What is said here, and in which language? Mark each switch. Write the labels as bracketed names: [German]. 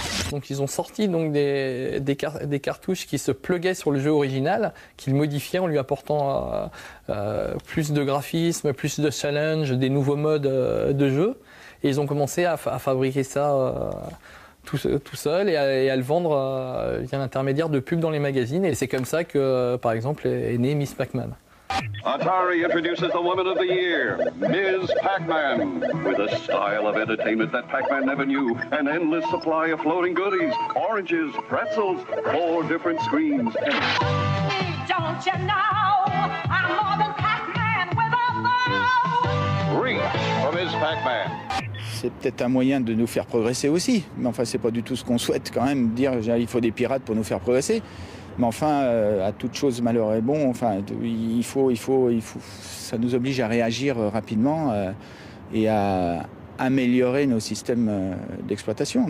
[French] Donc ils ont sorti donc des cartouches qui se pluguaient sur le jeu original, qu'ils modifiaient en lui apportant plus de graphisme, plus de challenge, des nouveaux modes de jeu. Et ils ont commencé à fabriquer ça tout seul et à le vendre via l'intermédiaire de pubs dans les magazines. Et c'est comme ça que, par exemple, est née Miss Pac-Man. [English] Atari introduces the woman of the year, Ms. Pac-Man, with a style of entertainment that Pac-Man never knew, an endless supply of floating goodies, oranges, pretzels, 4 different screens. Don't you know I'm more than Pac-Man with a bow? Reach for Ms. Pac-Man. [French] C'est peut-être un moyen de nous faire progresser aussi, mais enfin c'est pas du tout ce qu'on souhaite quand même, dire il faut des pirates pour nous faire progresser. Mais enfin, à toute chose malheur est bon, enfin, il faut, ça nous oblige à réagir rapidement et à améliorer nos systèmes d'exploitation.